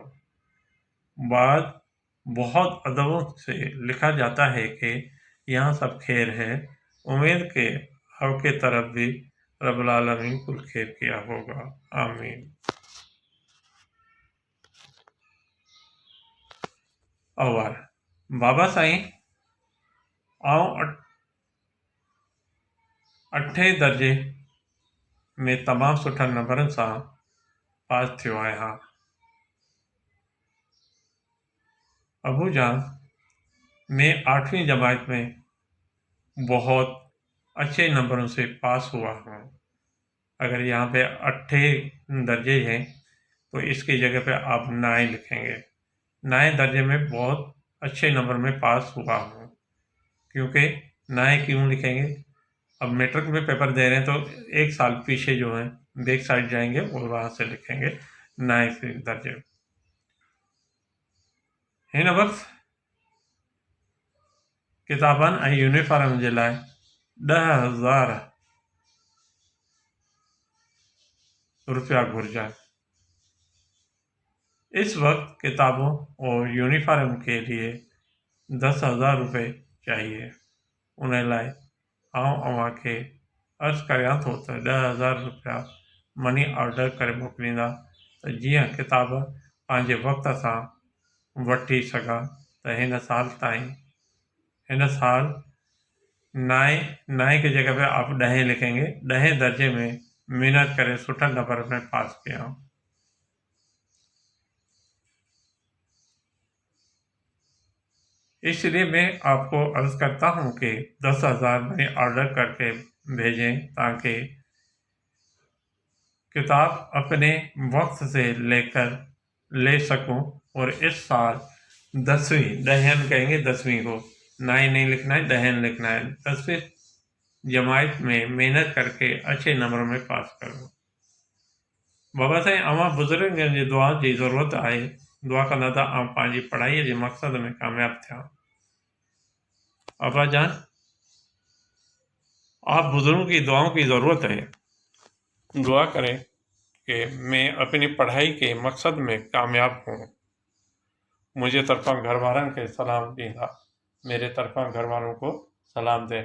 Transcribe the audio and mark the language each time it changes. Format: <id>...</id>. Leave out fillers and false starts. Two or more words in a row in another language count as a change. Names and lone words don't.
<ur>بعد بہت ادبوں سے لکھا جاتا ہے کہ یہاں سب خیر ہے، امید کہ آپ کے طرف بھی</ur> <ar>رب العالمین</ar> <ur>کل خیر کیا ہوگا، آمین۔</ur> <sd>اور بابا سائیں آؤں 8 درجے میں تمام سٹھا نمبرن سان پاس تھیو آहियां۔</sd> <ur>ابو جان میں 8ویں جماعت میں بہت اچھے نمبروں سے پاس ہوا ہوں۔ اگر یہاں پہ 8 درجے ہیں تو اس کی جگہ پہ آپ 9 لکھیں گے۔ 9 درجے میں بہت اچھے نمبر میں پاس ہوا ہوں۔ کیونکہ 9 کیوں لکھیں گے؟ اب میٹرک میں پیپر دے رہے ہیں تو ایک سال پیچھے جو ہیں</ur> <en>back side</en> <ur>جائیں گے اور وہاں سے لکھیں گے 9 درجے۔</ur> <sd>ہن وقت کتابن ऐं यूनिफॉर्म जे लाइ 10,000 रुपया घुर्जन।</sd> <ur>اس وقت کتابوں اور یونیفارم کے لیے 10,000 روپے چاہیے.</ur> <sd>उन लाइ आउं अव्हां खे अर्ज़ु करियां थो त 10,000 रुपया मनी ऑर्डर करे मोकिलींदा त जीअं किताब पंहिंजे वक़्त सां वठी सघां त हिन साल</sd> <ur>9 کی جگہ پہ آپ 10 لکھیں گے.</ur> <sd>10 दर्जे में मेहनत करे सुठा नंबर में पास किया।</sd> <ur>اس لیے میں آپ کو عرض کرتا ہوں کہ 10,000 منی آرڈر کر کے بھیجیں تاکہ کتاب اپنے وقت سے لے کر لے سکوں اور اس سال 10ویں 10 کہیں گے 10ویں کو 9 نہیں لکھنا ہے، 10 لکھنا ہے. 10ویں جماعت میں محنت کر کے اچھے نمبر میں پاس کروں.</ur> <sd>बाबा साईं अवां बुजुर्गनि जी दुआ जी ज़रूरत आहे। दुआ कंदा था ऐं पंहिंजी पढ़ाईअ जे मक़सद में कामयाब थिया।</sd> <ur>ابا جان، آپ بزرگوں کی دعاؤں کی ضرورت ہے. دعا کریں کہ میں اپنی پڑھائی کے مقصد میں کامیاب ہوں.</ur> <sd>मुझे तरफा घर वारन के सलाम दींदा,</sd> <ur>میرے طرفہ گھر والوں کو سلام دینا.</ur>